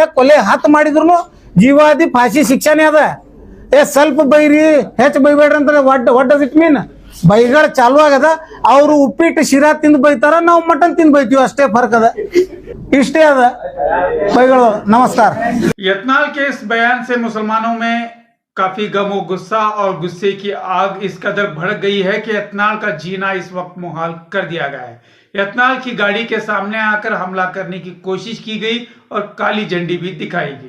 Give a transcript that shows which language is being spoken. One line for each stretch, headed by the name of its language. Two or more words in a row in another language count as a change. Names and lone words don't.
Kannada: ಕೊಲೆ 10 ಮಾಡಿದ್ರು ಜೀವಾದಿ ಫಾಶಿ ಶಿಕ್ಷಾನೇ ಅದ. ಸ್ವಲ್ಪ ಬೈರಿ, ಹೆಚ್ಚು ಬೈಬೇಡ್ರಿ ಅಂತ
English: what does it mean?
Kannada: ಬೈಗಳ ಚಾಲು ಆಗದ. ಅವರು ಉಪ್ಪಿಟ್ಟು ಶಿರಾ ತಿಂದು ಬೈತಾರ, ನಾವು ಮಟನ್ ತಿಂದು ಬೈತೀವಿ. ಅಷ್ಟೇ ಫರ್ಕ್ ಅದ, ಇಷ್ಟೇ ಅದ ಬೈಗಳು. ನಮಸ್ಕಾರ.
Urdu: یتنال کے اس بیان سے مسلمانوں میں کافی غم اور غصہ اور غصے کی آگ اس قدر بھڑک گئی ہے کہ یتنال کا جینا اس وقت محال کر دیا گیا ہے. یتنال کی گاڑی کے سامنے آکر حملہ کرنے کی کوشش کی گئی اور کالی جھنڈی بھی دکھائی گئی.